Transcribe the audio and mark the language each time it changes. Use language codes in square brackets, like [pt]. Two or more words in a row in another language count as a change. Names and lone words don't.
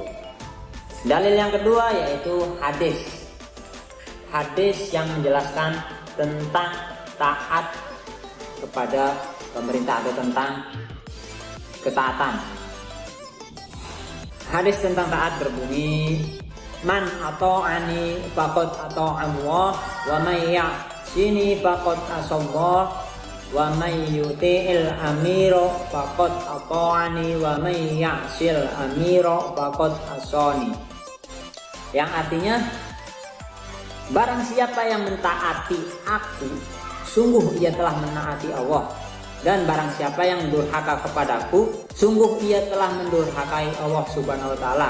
[id] Dalil yang kedua yaitu hadis. Hadis yang menjelaskan tentang taat kepada pemerintah atau tentang ketaatan. Hadis tentang taat berbunyi, [ar] من أطاعني فقد أطاع الله ومن يعصني فقد عصى الله ومن يطع الأمير فقد أطاعني ومن يعص الأمير فقد عصاني. [id] Yang artinya, barang siapa yang mentaati aku, sungguh ia telah menaati Allah, dan barang siapa yang mendurhaka kepadaku, sungguh ia telah mendurhakai Allah [ar] سبحانه وتعالى.